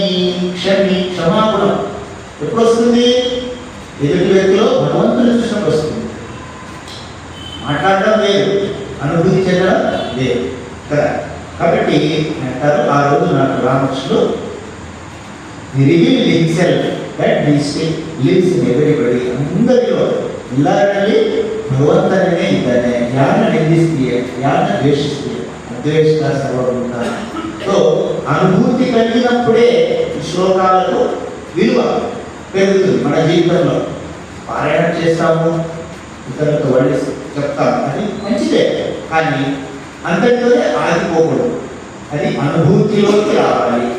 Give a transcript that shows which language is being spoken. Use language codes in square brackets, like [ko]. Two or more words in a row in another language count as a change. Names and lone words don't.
[te] క్షమాగుణం ఎప్పుడు వస్తుంది? ఎదుటి వ్యక్తిలో భగవంతుని చూసినప్పుడు వస్తుంది. మాట్లాడడం లేదు, అనుభూతి చెందడం లేదు కదా. కాబట్టి అంటారు ఆ రోజు నాకు రామకృష్ణుడు [en] reveal himself that he still lives in everybody. [te] అందరిలో ఇలాగని భగవంతునే ఇದ್ದಾನೆ. [kn] ಯಾರನ್ನ ನಿಂದಿಸ್ತೀಯ, ಯಾರನ್ನ ద్వేషిస్తీయ? [sa] అద్వేష్ట సర్వభూత. [te] సో అనుభూతి కలిగినప్పుడే శ్లోకాలకు విలువ పెరుగుతుంది. మన జీవితంలో పారాయణం చేస్తాము, ఇతరులతో వాళ్ళు చెప్తాము, అది మంచిదే. కానీ అంతటితోనే ఆగిపోకూడదు. అది అనుభూతిలోకి రావాలి.